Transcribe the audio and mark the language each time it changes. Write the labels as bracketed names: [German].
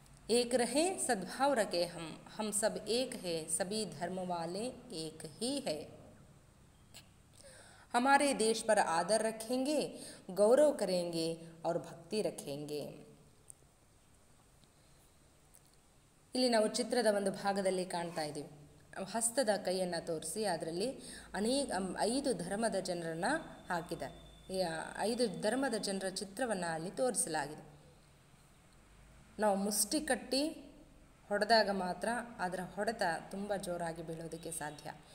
[Hindi] ಏಕ್ ರಹೆ ಸದ್ಭಾವ್ ರಖೆ ಹಮ್ ಸಬ್ ಏಕ್ ಹೇ ಸಭಿ ಧರ್ಮ ವಾಲೆ ಏಕ್ ಹಿ ಹೈ. हमारे देश पर आदर रखेंगे, गौरव करेंगे और भक्ति रखेंगे. [Kannada] ಇಲ್ಲಿ ನಾವು ಚಿತ್ರದ ಒಂದು ಭಾಗದಲ್ಲಿ ಕಾಣ್ತಾ ಇದ್ದೀವಿ. ಹಸ್ತದ ಕೈಯನ್ನು ತೋರಿಸಿ ಅದರಲ್ಲಿ 5 ಧರ್ಮದ ಜನರನ್ನು ಹಾಕಿದ್ದಾರೆ. ಈ 5 ಧರ್ಮದ ಜನರ ಚಿತ್ರವನ್ನು ಅಲ್ಲಿ ತೋರಿಸಲಾಗಿದೆ. ನಾವು ಮುಷ್ಟಿ ಕಟ್ಟಿ ಹೊಡೆದಾಗ ಮಾತ್ರ ಅದರ ಹೊಡೆತ ತುಂಬ ಜೋರಾಗಿ ಬೀಳೋದಕ್ಕೆ ಸಾಧ್ಯ.